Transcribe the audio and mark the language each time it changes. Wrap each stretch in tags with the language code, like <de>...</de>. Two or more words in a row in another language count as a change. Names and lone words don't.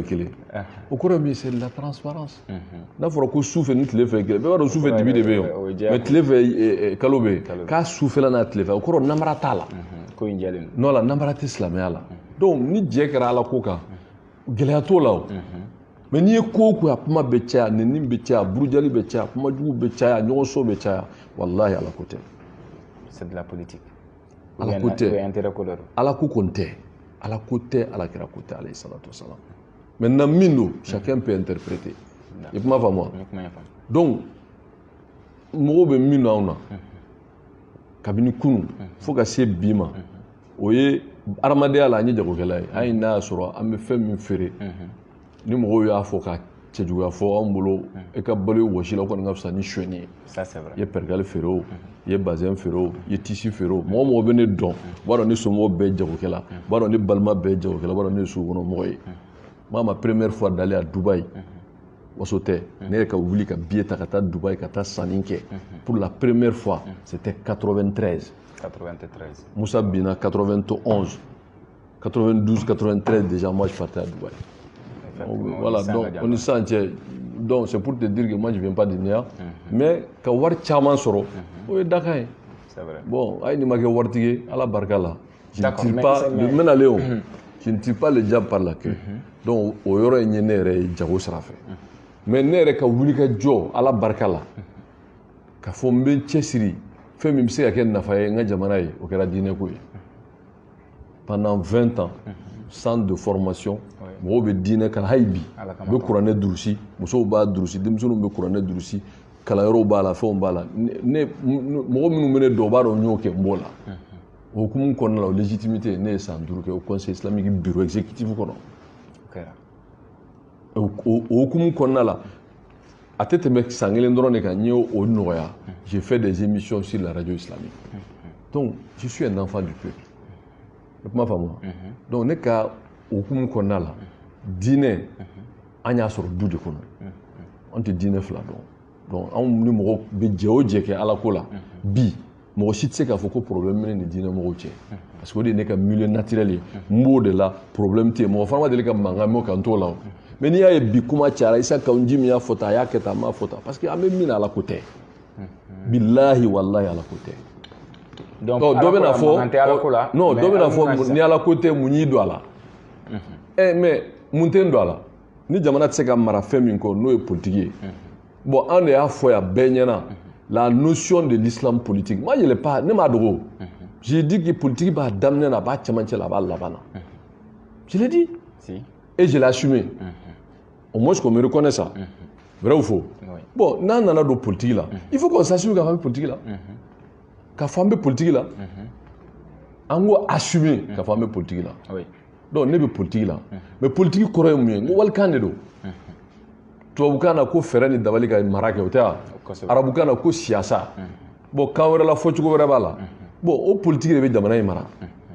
<bm>kelen o kɔrɔ min</bm> <fr>c'est de la transparence</fr> <bm>n'a fɔra ko sufɛ ni tilefɛ kelen bɛɛ b'a dɔn sufɛ dibi de bɛ yen mais tilefɛ kalo bɛ yen k'a sufɛla n'a tilefɛ o kɔrɔ namara t'a la non la namara tɛ silamɛya la donc ni jɛ kɛra ala ko kan gɛlɛya t'o la o mais n'i ye ko o ko a kuma bɛ caya nɛni bɛ caya burujali bɛ caya kuma jugu bɛ caya ɲɔgɔnso bɛ caya walahi ala ko tɛ</bm> <fr>c'est de la politique</fr> <bm>ala ko tɛ ala ko kɔni tɛ ala ko tɛ alakira ko tɛ</bm> <ar>عليه الصلاة والسلام</ar> <bm>maintenant min don</bm> <fr>chacun peut interpréter</fr> <bm>i kuma faamu wa donc mɔgɔw bɛ min don anw na kabini kunu fo ka se bi ma o ye adamadenya la an ye jagokɛla ye hali n'a y'a sɔrɔ an bɛ fɛn min feere ni mɔgɔw y'a fɔ ka cɛjuguya fɔ an bolo e ka balo ye wɔsi la o kɔni ka fisa ni sonyɛni ye i ye pergali feere o i ye bazɛn feere o i ye tisi feere o mɔgɔ mɔgɔ bɛ ne dɔn o b'a dɔn ne somɔgɔw bɛɛ ye jagokɛla o b'a dɔn ne balima bɛɛ ye jagokɛla o b'a dɔn ne ye sugukɔnɔmɔgɔ ye maa ma</bm> <fr>première fois</fr> <bm>dalen à Dubaï waso tɛ ne yɛrɛ ka wuli ka billet ta ka taa Dubaï ka taa sanni kɛ</bm> <fr>pour la première fois c'était</fr> <bm>93 Moussa Bina 91</bm> <fr>92 93 déjà moi je partais à Dubaï voilà donc on est sans donc c'est pour te dire que moi je viens pas du Nia mais</fr> <bm>ka wari caman sɔrɔ o ye dakan ye bon ayi ni ma kɛ waritigi ye ala barika la</bm> <fr>je ne tire pas</fr> <bm>mɛna ale o</bm> <fr>je ne tire pas le diable par la queue</fr> <bm>donc o yɔrɔ in ye ne yɛrɛ ye jago sira fɛ mais ne yɛrɛ ka wuli ka jɔ ala barika la ka fɔ n bɛ n cɛsiri fɛn min bɛ se ka kɛ nafa ye n ka jamana ye o kɛra diinɛ ko ye</bm> <fr>pendant 20 ans centre de formation</fr> <bm>mɔgɔw bɛ diinɛ kalan hali bi u bɛ kuranɛ durusi musow b'a durusi denmisɛnninw bɛ kuranɛ durusi kalanyɔrɔw b'a la fɛnw b'a la mɔgɔ minnu bɛ ne dɔn o b'a dɔn n y'o kɛ n b'o la o hukumu kɔnɔna la o légitimité ne ye san 5 kɛ o</bm> <fr>conseil islamique bureau exécutif</fr> <bm>kɔnɔ o hukumu kɔnɔna la a tɛ tɛmɛ san 1 dɔrɔn de kan n ye o nɔgɔya</bm> <fr>j'ai fait des émissions sur la radio islamique</fr> <bm>donc</bm> <fr>je suis un enfant du peuple</fr> <bm>i kuma faamu donc ne ka hukumu kɔnɔna la diinɛ an y'a sɔrɔ du de kɔnɔ an tɛ diinɛ fila dɔn donc anw ni mɔgɔ bɛ jɛ o jɛ kɛ ala ko la bi mɔgɔ si tɛ se k'a fɔ ko problème bɛ ne ni diinɛ mɔgɔw cɛ parce que o de ye ne ka</bm> <fr>milieu naturel</fr> <bm>ye n b'o de la problème tɛ yen mɔgɔ fana ma deli ka mankan mɛn o kan n t'o la o mais n'i y'a ye bi kuma cayara Isa Kawunji min y'a fɔ tan a y'a kɛ tan a m'a fɔ tan parce que an bɛ min na ala ko tɛ</bm> <ar>بالله والله</ar> <bm>ala ko tɛ donc dɔ bɛ na fɔ non dɔ bɛ na fɔ ni ala ko tɛ mun y'i don a la mais mun tɛ n don a la ni jamana tɛ se ka mara fɛn min kɔ n'o ye politique ye bon an de y'a fɔ yan bɛɛ ɲɛna la</bm> <fr>notion de l'islam politique moi je l'ai pas</fr> <bm>ne m'a dogo</bm> <fr>j'ai dit que politique</fr> <bm>b'a daminɛ na a b'a cɛmancɛ la a b'a laban na</bm> <fr>je l'ai dit et je l'ai assumé au moins qu'on me reconnaît ça vrai ou faux</fr> <bm>bon n'an nana don politique la</bm> <fr>il faut qu'on s'assume</fr> <bm>k'a fɔ an bɛ politique la k'a fɔ an bɛ politique la an k'o assumer k'a fɔ an bɛ politique la donc ne bɛ politique la mais politique kɔrɔ ye mun ye n ko walikan de don tubabukan na ko fɛɛrɛ ni dabali ka mara kɛ o tɛ wa arabukan na ko siyasa bon kan wɛrɛ la fɔcogo wɛrɛ b'a la bon o politique de bɛ jamana in mara</bm>